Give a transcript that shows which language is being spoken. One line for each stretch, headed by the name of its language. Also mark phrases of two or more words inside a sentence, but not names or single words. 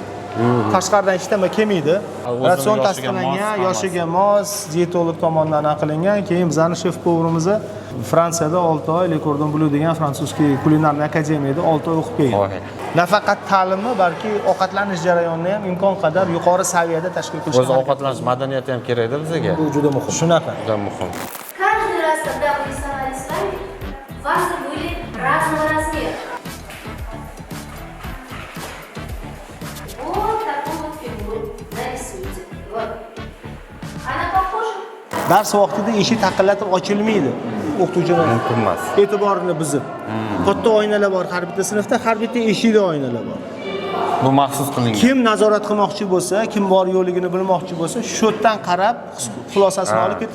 Uzbek: Tashqaridan hech nima kelmaydi. Ratsion tasdiqlangan, yoshiga mos, dietolog tomonidan qilingan. Keyin bizning shef-povurimiz Fransiyada 6 oy Lekordon Bleu degan
Russian: французский кулинарный академияда
Uzbek: 6 oy o'qib kelgan. Nafaqat ta'limi, balki ovqatlanish jarayonini ham imkon qadar yuqori saviyada tashkil qilish. O'z ovqatlanish madaniyati ham kerak-da bizga. Bu juda muhim. Shunaqa. Juda muhim.
Russian: Каждый раз, когда вы рисовали с вами, вазы были разного размера. Вот такую вот фигуру нарисуйте. Вот. Она похожа?
Uzbek: Dars vaqtida eshik taqillatib ochilmaydi. O'qituvchilar Mumkin emas. e'tiborini buzib. Katta oynalar bor har bitta sinfda, har bitta eshikli oynalar bor. Bu maxsus qilingan. Kim nazorat qilmoqchi bo'lsa, kim bor yo'qligini bilmoqchi bo'lsa, shu yerdan qarab xulosasini olib ketadi.